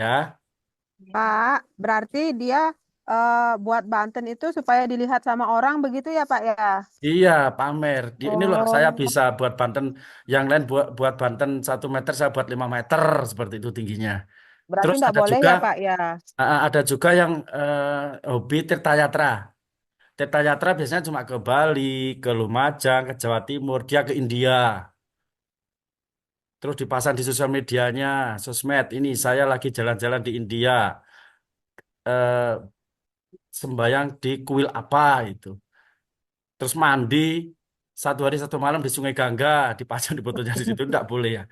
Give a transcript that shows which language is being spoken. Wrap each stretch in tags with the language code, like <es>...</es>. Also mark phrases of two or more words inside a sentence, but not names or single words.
<id>Pak, berarti dia buat Banten itu supaya dilihat sama orang begitu ya, Pak ya? Iya, pamer. Ini loh saya Oh, bisa buat Banten, yang lain buat Banten 1 meter, saya buat 5 meter seperti itu tingginya. berarti Terus nggak ada boleh juga ya, Pak ya? ada juga yang hobi tirta-yatra. Tirta-yatra biasanya cuma ke Bali, ke Lumajang, ke Jawa Timur, dia ke India. Terus dipasang di sosial medianya, sosmed. Ini saya lagi jalan-jalan di India, eh, sembayang di kuil apa itu. Terus mandi 1 hari 1 malam di Sungai Gangga, dipasang di fotonya di situ, enggak boleh ya.</id>